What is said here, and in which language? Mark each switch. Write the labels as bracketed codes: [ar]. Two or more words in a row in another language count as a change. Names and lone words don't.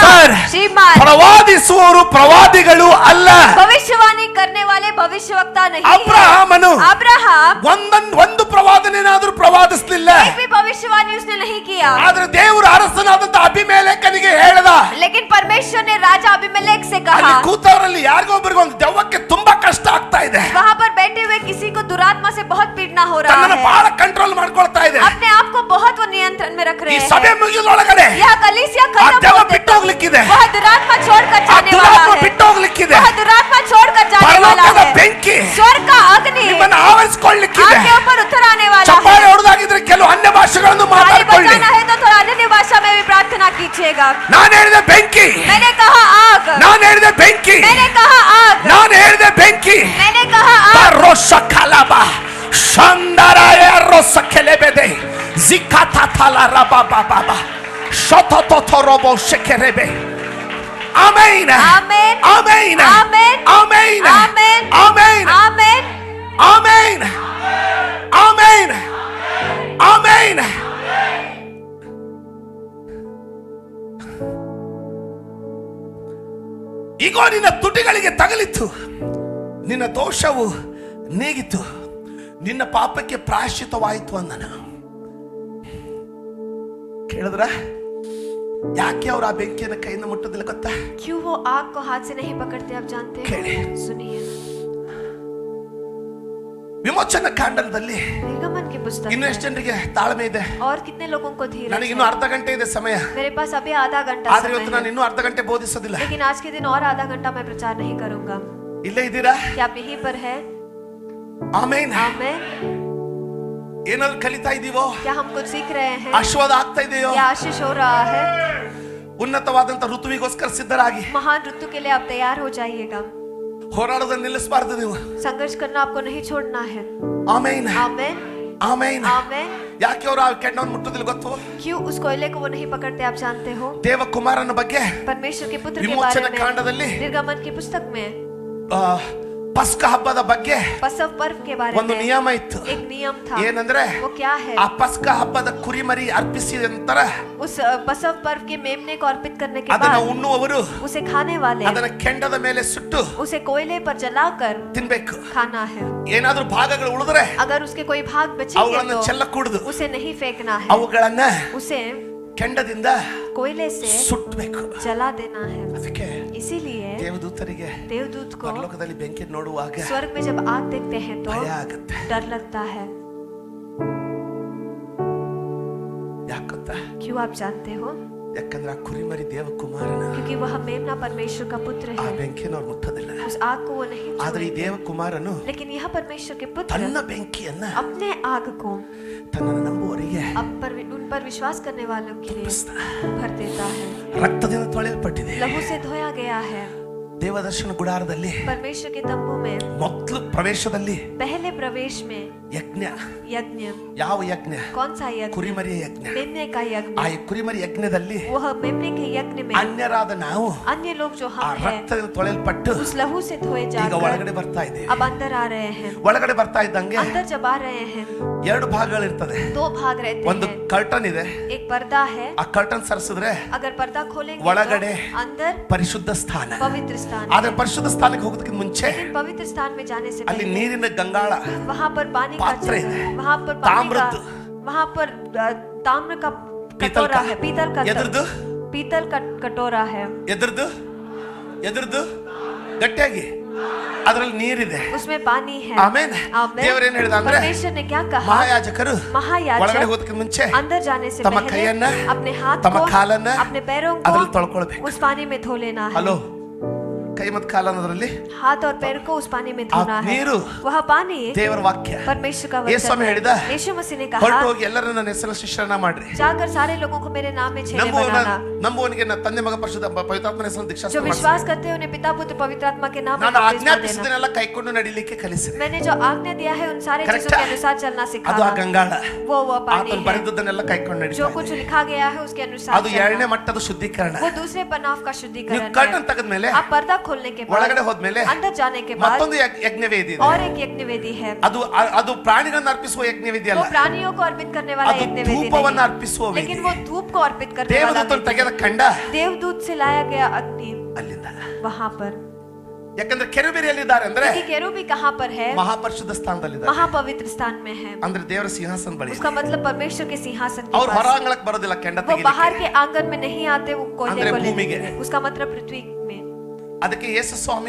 [kn] ಸರ್, [hi] श्रीमान, [kn] ಪ್ರವಾದಿಸುವವರು ಪ್ರವಾದಿಗಳು ಅಲ್ಲ. [hi] भविष्यवाणी करने वाले भविष्यवक्ता नहीं है. [kn] ಅಬ್ರಹಾಮನು [hi] अब्राहम [kn] ಒಂದು ಪ್ರವಾದನೇನಾದ್ರೂ ಪ್ರವಾದಿಸಲಿಲ್ಲ. [hi] एक भी भविष्यवाणी उसने नहीं किया, [kn] ಆದ್ರೆ ದೇವರ ಅರಸನಾದಂತ ಅಭಿಮೇಲೆಕನಿಗೆ ಹೇಳ್ದ. [hi] लेकिन परमेश्वर ने राजा अभिमेलेक से [kn] ಅಲ್ಲಿ [hi] कहा, [kn] ಕೂತವರಲ್ಲಿ ಯಾರಿಗೋ ಒಬ್ಬರಿಗೆ ಒಂದು ದೆವ್ವಕ್ಕೆ ತುಂಬಾ ಕಷ್ಟ ಆಗ್ತಾ ಇದೆ. [hi] वहाँ पर बैठे हुए किसी को दुरात्मा से बहुत पीड़ना हो रहा [kn] ತನ್ನನ್ನು [hi] है, [kn] ಬಹಳ ಕಂಟ್ರೋಲ್ ಮಾಡ್ಕೊಳ್ತಾ ಇದೆ. [hi] अपने आप को बहुत वो नियंत्रण में रख [kn] ಈ [hi] रहे [kn] ಸಭೆ [hi] हैं. [kn] ಮುಗಿದೊಳಗಡೆ [hi] यह कलीसिया [kn] ಆ [hi] खत्म [kn] ದೆವ್ವ [hi] होते [kn] ಬಿಟ್ಟು ಹೋಗ್ಲಿಕ್ಕಿದೆ, [hi] वह दुरात्मा छोड़कर [kn] ಆ [hi] जाने [kn] ದುರಾತ್ಮ [hi] वाला है, [kn] ಬಿಟ್ಟು ಹೋಗ್ಲಿಕ್ಕಿದೆ. [hi] वह दुरात्मा छोड़कर जाने वाला [kn] ಪರಲೋಕದ [hi] है. [kn] ಬೆಂಕಿ [hi] स्वर्ग का अग्नि [kn] ನಿಮ್ಮನ್ನು ಆವರಿಸಿಕೊಳ್ಳಲಿಕ್ಕಿದೆ. [hi] आपके ऊपर उतर आने वाला [kn] ಚಪ್ಪಾಳೆ [hi] है. [kn] ಹೊಡೆದಾಗಿದ್ರೆ ಕೆಲವು ಅನ್ಯ ಭಾಷೆಗಳನ್ನು [hi] ताली [kn] ಮಾತಾಡ್ಕೊಳ್ಳಿ. [hi] बजाना है तो थोड़ा अन्य भाषा में भी प्रार्थना कीजिएगा. [kn] ನಾನು ಹೇಳಿದೆ ಬೆಂಕಿ, [hi] मैंने कहा आग, [kn] ನಾನು ಹೇಳಿದೆ ಬೆಂಕಿ, [hi] मैंने कहा आग, [kn] ನಾನು ಹೇಳಿದೆ ಬೆಂಕಿ. [hi] मैंने कहा आग. ರೋಷ ಕಲಬ ಶಂದರಾಯ ರೋಸ ಕೆಲೆಬೆದೆ ಜಿಕಾತಾತಲ ರಬಬಬಬ ಶತತತರಬೋ ಶೆಕೆರೆಬೆ. [kn] ಆಮೆನ್ ಆಮೆನ್ ಆಮೆನ್ ಆಮೆನ್ ಆಮೆನ್ ಆಮೆನ್ ಆಮೆನ್ ಆಮೆನ್ ಆಮೆನ್ ಆಮೆನ್ ಆಮೆನ್. ಈಗೋ ನಿನ್ನ ತುಟಿಗಳಿಗೆ ತಗಲಿತ್ತು, ನಿನ್ನ ದೋಷವು ನೀಗಿತು, ನಿನ್ನ ಪಾಪಕ್ಕೆ ಪ್ರಾಯಶ್ಚಿತವಾಯಿತು ಅಂದನು. ಕೇಳಿದ್ರ ಯಾಕೆ ಅವ್ರು ಆ ಬೆಂಕಿಯನ್ನು ಕೈಯಿಂದ ಮುಟ್ಟೋದಿಲ್ಲ ಗೊತ್ತಾ? [hi] क्यों वो आग को हाथ से नहीं पकड़ते आप जानते [kn] ಕೇಳಿ. [hi] हैं? सुनिए, [kn] ವಿಮೋಚನ ಕಾಂಡದಲ್ಲಿ [hi] निर्गमन की पुस्तक [kn] ಇನ್ನು [hi] में [kn] ಎಷ್ಟು ಜನರಿಗೆ ತಾಳ್ಮೆ ಇದೆ? [hi] और कितने लोगों को धीरज [kn] ನನಗೆ [hi] है? [kn] ಇನ್ನು ಅರ್ಧ ಗಂಟೆ ಇದೆ ಸಮಯ, [hi] मेरे पास अभी आधा घंटा [kn] ಆದ್ರೆ [hi] समय [kn] ಇವತ್ತು ನಾನು [hi] है, [kn] ಇನ್ನೂ ಅರ್ಧ ಗಂಟೆ ಬೋಧಿಸೋದಿಲ್ಲ. [hi] लेकिन आज के दिन और आधा घंटा मैं प्रचार नहीं करूंगा. [kn] ಇಲ್ಲೇ ಇದ್ದೀರಾ? [hi] क्या आप यहीं पर है? [kn] ಆಮೆನ್. [hi] आमेन. [kn] ಏನಾದ್ರು ಕಲಿತಾ ಇದೀವೋ? [hi] क्या हम कुछ सीख रहे हैं? [kn] ಆಶೀರ್ವಾದ ಆಗ್ತಾ ಇದೆಯೋ? [hi] क्या आशीष हो रहा है? [kn] ಉನ್ನತವಾದಂತ ಋತುವಿಗೋಸ್ಕರ ಸಿದ್ಧರಾಗಿ [hi] महान ऋतु के लिए आप तैयार हो जाइएगा. [kn] ಹೋರಾಡೋದನ್ನ ನಿಲ್ಲಿಸಬಾರದು ನೀವು. [hi] संघर्ष करना आपको नहीं छोड़ना है. [kn] ಆಮೆನ್ [hi] आमेन [kn] ಆಮೆನ್. [hi] आमेन. [kn] ಯಾಕೆ ಅವರು ಆ ಕೆಂಡವನ್ನು ಮುಟ್ಟೋದಿಲ್ಲ ಗೊತ್ತು? [hi] क्यों उस कोयले को वो नहीं पकड़ते आप जानते हो? [kn] ದೇವಕುಮಾರನ ಬಗ್ಗೆ [hi] परमेश्वर के पुत्र के [kn] ವಿಮೋಚನ [hi] बारे में [kn] ಕಾಂಡದಲ್ಲಿ [hi] निर्गमन की पुस्तक में [kn] ಆ, ಪಸ್ಕ ಹಬ್ಬದ ಬಗ್ಗೆ [hi] पसव पर्व के बारे [kn] ಒಂದು [hi] में [kn] ನಿಯಮ ಇತ್ತು. [hi] एक नियम था. [kn] ಏನಂದ್ರೆ [hi] वो क्या है? [kn] ಆ ಪಸ್ಕ ಹಬ್ಬದ ಕುರಿಮರಿ ಅರ್ಪಿಸಿದ ನಂತರ [hi] उस पसव पर्व के मेमने को अर्पित करने के [kn] ಅದನ್ನ [hi] बाद [kn] ಉಣ್ಣುವವರು [hi] उसे खाने वाले [kn] ಅದನ್ನ ಕೆಂಡದ ಮೇಲೆ ಸುಟ್ಟು [hi] उसे कोयले पर जलाकर [kn] ತಿನ್ಬೇಕು. [hi] खाना है. [kn] ಏನಾದ್ರೂ ಭಾಗಗಳು ಉಳಿದ್ರೆ [hi] अगर उसके कोई भाग बचेंगे [kn] ಅವುಗಳನ್ನ [hi] तो [kn] ಚೆಲ್ಲ ಕೂಡುದು, [hi] उसे नहीं फेंकना है, [kn] ಅವುಗಳನ್ನ [hi] उसे [kn] ಕೆಂಡದಿಂದ [hi] कोयले से [kn] ಸುಟ್ಬೇಕು. [hi] जला देना है. [kn] ಅದಕ್ಕೆ [hi] इसीलिए [kn] ದೇವದೂತರಿಗೆ [hi] देवदूत को [kn] ಪರಲೋಕದಲ್ಲಿ ಬೆಂಕಿ ನೋಡುವಾಗ [hi] स्वर्ग में जब आग देखते हैं तो [kn] ಭಯ ಆಗುತ್ತೆ. [hi] डर लगता है. [kn] ಯಾಕಂತ? [hi] क्यों आप जानते हो? [kn] ಯಾಕಂದ್ರೆ ಆ ಕುರಿಮರಿ ದೇವಕುಮಾರನ [hi] क्योंकि वह मेमना परमेश्वर का पुत्र [kn] ಆ [hi] है. [kn] ಬೆಂಕಿಯನ್ನು ಅವ್ರು ಮುಟ್ಟೋದಿಲ್ಲ. [hi] उस आग को वो नहीं [kn] ಆದ್ರೆ ಈ [hi] छुएंगे. [kn] ದೇವಕುಮಾರನು [hi] लेकिन यह परमेश्वर के पुत्र [kn] ತನ್ನ ಬೆಂಕಿಯನ್ನ [hi] अपने आग को [kn] ತನ್ನನ್ನು ನಂಬುವವರಿಗೆ [hi] उन पर विश्वास करने वालों के लिए भर देता है. [kn] ರಕ್ತದಿಂದ ತೊಳೆಯಲ್ಪಟ್ಟಿದೆ. [hi] लहू से धोया गया है. [kn] ದೇವದರ್ಶನ ಗುಡಾರದಲ್ಲಿ [hi] परमेश्वर के तंबू में [kn] ಮೊದಲು ಪ್ರವೇಶದಲ್ಲಿ [hi] पहले प्रवेश में [kn] ಯಜ್ಞ. [hi] यज्ञ. [kn] ಯಾವ ಯಜ್ಞ? [hi] कौन सा यज्ञ? [kn] ಕುರಿಮರಿಯ ಯಜ್ಞ. [hi] मेमने का यज्ञ. [kn] ಆ ಕುರಿಮರಿ ಯಜ್ಞದಲ್ಲಿ [hi] वह मेमने के यज्ञ में [kn] ಅನ್ಯರಾದ ನಾವು [hi] अन्य लोग जो [kn] ಆ [hi] हम हैं [kn] ರಕ್ತದಿಂದ ತೊಳೆಯಲ್ಪಟ್ಟು [hi] उस लहू से धोए [kn] ಈಗ [hi] जाकर [kn] ಒಳಗಡೆ ಬರ್ತಾ ಇದೆ. [hi] अब अंदर आ रहे हैं. [kn] ಒಳಗಡೆ ಬರ್ತಾ ಇದ್ದಂಗೆ [hi] अंदर जब आ रहे हैं [kn] ಎರಡು ಭಾಗಗಳಿರ್ತದೆ. [hi] दो भाग रहते [kn] ಒಂದು [hi] हैं. [kn] ಕರ್ಟನ್ ಇದೆ. [hi] एक पर्दा है. [kn] ಆ ಕರ್ಟನ್ ಸರಿಸಿದ್ರೆ [hi] अगर पर्दा खोलेंगे [kn] ಒಳಗಡೆ [hi] तो अंदर [kn] ಪರಿಶುದ್ಧ ಸ್ಥಾನ. [hi] पवित्र स्थान. [kn] ಆದ್ರೆ ಪರಿಶುದ್ಧ ಸ್ಥಾನಕ್ಕೆ ಹೋಗೋದಕ್ಕಿಂತ ಮುಂಚೆ [hi] लेकिन पवित्र स्थान में जाने से [kn] ಅಲ್ಲಿ [hi] पहले [kn] ನೀರಿನ ಗಂಗಾಳ, [hi] वहाँ पर पानी का पात्र जग, है, वहाँ पर पानी का, ताम्रद, वहाँ पर ताम्र का पीतल कटोरा का, है, पीतल का [kn] ಎದ್ರದ್ದು? [hi] पीतल का कटोरा है. [kn] ಎದ್ರದ್ದು ಎದುರ್ದು ಗಟ್ಟಿಯಾಗಿ ಅದರಲ್ಲಿ ನೀರಿದೆ, [hi] उसमें पानी है। [kn] ಆಮೇನ್. [hi] आमेन। [kn] ದೇವರೇನ್ ಹೇಳಿದ ಅಂದ್ರೆ [hi] परमेश्वर ने क्या कहा? [kn] ಮಹಾಯಾಜಕರು [hi] महायाजक [kn] ಒಳಗಡೆ ಹೋಗೋದಕ್ಕೆ ಮುಂಚೆ [hi] अंदर जाने से [kn] ತಮ್ಮ [hi] पहले [kn] ಕೈಯನ್ನ [hi] अपने हाथ [kn] ತಮ್ಮ [hi] को [kn] ಕಾಲನ್ನ [hi] अपने पैरों [kn] ಅದ್ರಲ್ಲಿ [hi] को [kn] ತೊಳ್ಕೊಳ್ಬೇಕು. [hi] उस पानी में धो लेना है। [kn] ಹಲೋ, ಕೈ ಮತ್ತು ಕಾಲ ಅನ್ನೋದ್ರಲ್ಲಿ [hi] हाथ और पैर को उस पानी में धोना है। [kn] ನೀರು [hi] वह पानी [kn] ದೇವರ ವಾಕ್ಯ. [hi] परमेश्वर का [kn] ಯೇಸು ಸ್ವಾಮಿ [hi] वचन [kn] ಹೇಳಿದ, [hi] है। यीशु मसीह ने [kn] ಹೊರಟು [hi] कहा, [kn] ಹೋಗಿ ಎಲ್ಲರನ್ನ ನನ್ನ ಹೆಸರಲ್ಲಿ ಶಿಷ್ಯರನ್ನ ಮಾಡ್ರಿ. [hi] जाकर सारे लोगों को मेरे नाम में चेले बनाना। [kn] ನಂಬುವನಿಗೆ ತಂದೆ ಮಗ ಪರಿಶುದ್ಧ ಪವಿತ್ರಾತ್ಮನ ಹೆಸರಲ್ಲಿ [hi] जो [kn] ದೀಕ್ಷಾಸ್ನಾನ [hi] विश्वास करते हैं उन्हें पिता पुत्र पवित्र आत्मा के नाम में [kn] ನಾನು [hi] बपतिस्मा देना। [kn] ಆಜ್ಞಾಪಿಸಿದನೆಲ್ಲ ಕೈಕೊಂಡು ನಡಿಲಿಕ್ಕೆ ಕಲಿಸಿದೆ. [hi] मैंने जो आज्ञा दिया है उन सारे चीजों के अनुसार चलना [kn] ಅದು [hi] सिखाना। [kn] ಆ ಗಂಗಾಳ. [hi] वो पानी [kn] ಆತನು [hi] है। [kn] ಬರೆದದ್ದನ್ನೆಲ್ಲ ಕೈಕೊಂಡು ನಡಿ. [hi] जो कुछ लिखा गया है उसके अनुसार [kn] ಅದು [hi] चलना। [kn] ಎರಡನೇ ಮಟ್ಟದ ಶುದ್ಧೀಕರಣ. [hi] वो दूसरे बनाव का [kn] ನೀವು [hi] शुद्धिकरण [kn] ಕರ್ಟನ್ [hi] है। [kn] ತೆಗೆದ್ಮೇಲೆ [hi] आप पर्दा खोलने के बाद [kn] ಒಳಗಡೆ ಹೋದ್ಮೇಲೆ [hi] अंदर जाने के बाद [kn] ಮತ್ತೊಂದು ಯಜ್ಞವೇದಿ ಇದೆ. [hi] और एक यज्ञवेदी है। [kn] ಅದು ಅದು ಪ್ರಾಣಿಗಳನ್ನ ಅರ್ಪಿಸುವ ಯಜ್ಞವೇದಿ [hi] वो [kn] ಅಲ್ಲ, [hi] प्राणियों को अर्पित करने वाला [kn] ಅದು [hi] यज्ञवेदी [kn] ಧೂಪವನ್ನ [hi] नहीं, [kn] ಅರ್ಪಿಸುವ ವೇದಿ. [hi] लेकिन वो धूप को अर्पित करने वाला [kn] ದೇವದೂತನು [hi] वेदी [kn] ತೆಗೆದ [hi] है। [kn] ಕಂಡ [hi] देवदूत से लाया गया अग्नि [kn] ಅಲ್ಲಿಂದ. [hi] वहां पर। [kn] ಯಾಕಂದ್ರೆ ಕೆರೂಬಿಯಲ್ಲಿದ್ದಾರೆ ಅಂದ್ರೆ [hi] क्योंकि केरूबी कहाँ पर है? [kn] ಮಹಾಪರಿಶುದ್ಧ ಸ್ಥಾನದಲ್ಲಿದ್ದಾರೆ. [hi] महापवित्र स्थान में है। [kn] ಅಂದ್ರೆ ದೇವರ ಸಿಂಹಾಸನ ಬಳಿ. [hi] उसका मतलब परमेश्वर के सिंहासन के [kn] ಅವ್ರು [hi] पास। [kn] ಹೊರಾಂಗಣಕ್ಕೆ ಬರೋದಿಲ್ಲ ಕೆಂಡ [hi] वो बाहर [kn] ತೆಗಿಲಿಕ್ಕೆ. [hi] के आंगन में नहीं आते, वो कोयले [kn] ಅಂದ್ರೆ [hi] को लेने [kn] ಭೂಮಿಗೆ. [hi] के लिए। उसका मतलब पृथ्वी में। [kn] ಅದಕ್ಕೆ ಯೇಸು ಸ್ವಾಮಿ